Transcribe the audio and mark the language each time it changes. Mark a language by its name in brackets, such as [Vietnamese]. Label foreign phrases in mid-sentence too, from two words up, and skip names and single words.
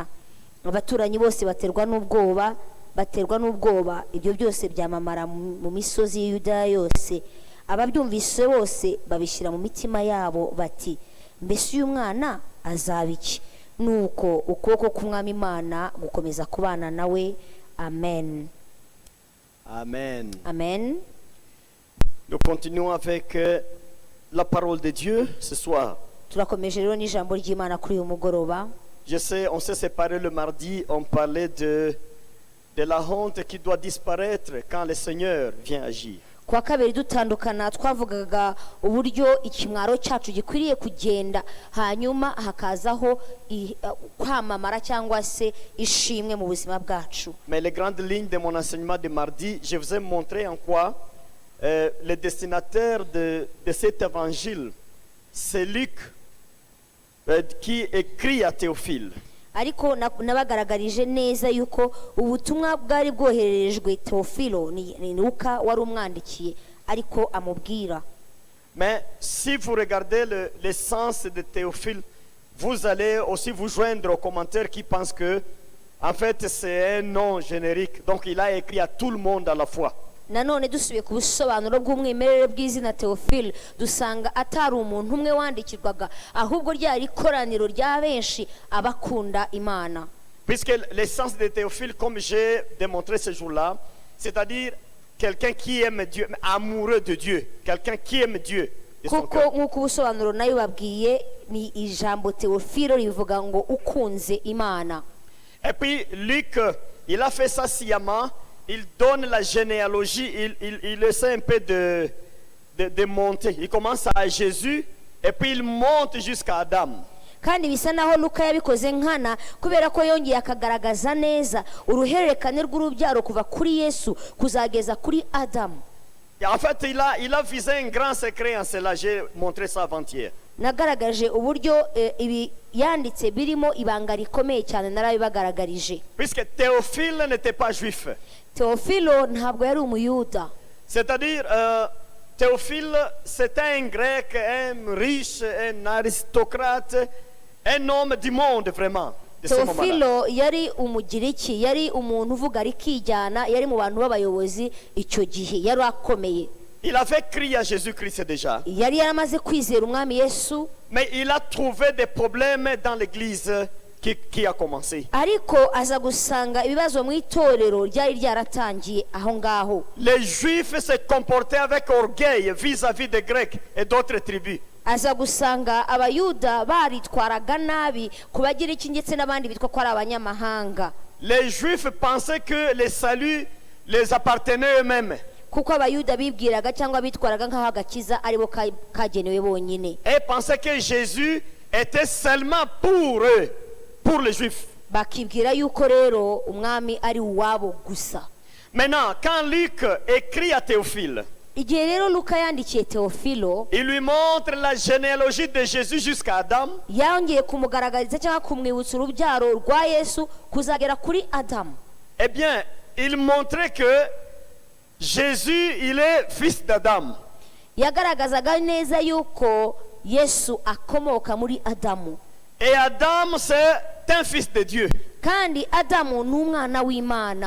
[Kinyarwanda] Abaturanyi bose baterwa n'ubwoba. Ibyo byose byamamara mu misozi y'Yudaya yose. Ababyumvise bose babishyira mu mitima yabo bati mbese uyu mwana azaba iki? Nuko ukuboko k'Umwami Imana gukomeza kubana nawe. Amen. Amen. Amen. [French] Nous continuons avec la parole de Dieu ce soir. [Kinyarwanda] Turakomeje rero n'ijambo ry'Imana kuri uyu mugoroba. [French] Je sais, on s'est séparés le mardi, on parlait de la honte qui doit disparaître quand le Seigneur vient agir. [Kinyarwanda] Kwa kabiri dutandukana twavugaga uburyo ikimwaro cyacu gikwiriye kugenda hanyuma hakazaho kwamamara cyangwa se ishimwe mu buzima bwacu. [French] Mais les grandes lignes de mon enseignement de mardi, je vous ai montré en quoi le destinataire de cet évangile, c'est Luc qui écrit à Théophile. [Kinyarwanda] Ariko nabagaragarije neza yuko ubutumwa bwari bwohererejwe Teofilo ni Luka wari umwandikiye ariko amubwira. [French] Mais si vous regardez le sens de Théophile, vous allez aussi vous joindre aux commentaires qui pensent que en fait c'est un nom générique, donc il a écrit à tout le monde à la fois. [Kinyarwanda] Nanone dusubiye ku busobanuro bw'umwimerere bw'izina Teofile dusanga atari umuntu umwe wandikirwaga ahubwo ryari ikoraniro rya benshi abakunda Imana. [French] Puisque l'essence de Théophile, comme j'ai démontré ce jour-là, c'est-à-dire quelqu'un qui aime Dieu, amoureux de Dieu, quelqu'un qui aime Dieu. [Kinyarwanda] Kuko nk'uko ubusobanuro nayo babwiye ni ijambo Teofilo rivuga ngo ukunze Imana. [French] Et puis Luc, il a fait ça sciemment. Il donne la généalogie, il essaie un peu de monter. Il commence à Jésus et puis il monte jusqu'à Adam. [Kinyarwanda] Kandi bisa naho Luka yabikoze nkana kubera ko yongeye akagaragaza neza uruhererekane rw'urubyaro kuva kuri Yesu kuzageza kuri Adam. [French] Et en fait, il a visé un grand secret en cela. J'ai montré ça avant-hier. [Kinyarwanda] Nagaragaje uburyo ibi yanditse birimo ibanga rikomeye cyane narabibagaragarije. [French] Puisque Théophile n'était pas juif. [Kinyarwanda] Teofilo ntabwo yari umuyuda. [French] C'est-à-dire Théophile c'était un grec, un riche, un aristocrate, un homme du monde vraiment. [Kinyarwanda] Teofilo yari umugiriki, yari umuntu uvuga rikijyana, yari mu bantu b'abayobozi icyo gihe, yari akomeye. [French] Il avait crié à Jésus-Christ déjà. [Kinyarwanda] Yari yaramaze kwizera umwami Yesu. [French] Mais il a trouvé des problèmes dans l'église qui a commencé. [Kinyarwanda] Ariko aza gusanga ibibazo mu itorero ryari ryaratangiye aho ngaho. [French] Les Juifs se comportaient avec orgueil vis-à-vis des Grecs et d'autres tribus. [Kinyarwanda] Aza gusanga abayuda baritwaraga nabi kubagiriki ndetse n'abandi bitwa ko ari abanyamahanga. [French] Les Juifs pensaient que le salut les appartenait eux-mêmes. [Kinyarwanda] Kuko abayuda bibwiraga cyangwa bitwaraga nk'aho agakiza aribo kagenewe bonyine. [French] Et pensaient que Jésus était seulement pour eux, pour les Juifs. [Kinyarwanda] Bakibwira yuko rero umwami ari uwabo gusa. [French] Maintenant, quand Luc écrit à Théophile, [Kinyarwanda] igihe rero Luka yandikiye Teofilo, [French] il lui montre la généalogie de Jésus jusqu'à Adam. [Kinyarwanda] Yongeye kumugaragariza cyangwa kumwibutsa urubyaro rwa Yesu kuzagera kuri Adam. [French] Eh bien, il montrait que Jésus, il est fils d'Adam. [Kinyarwanda] Yagaragazaga neza yuko Yesu akomoka muri Adamu. [French] Et Adam, c'est un fils de Dieu. [Kinyarwanda] kandi adamu ni umwana w'imana.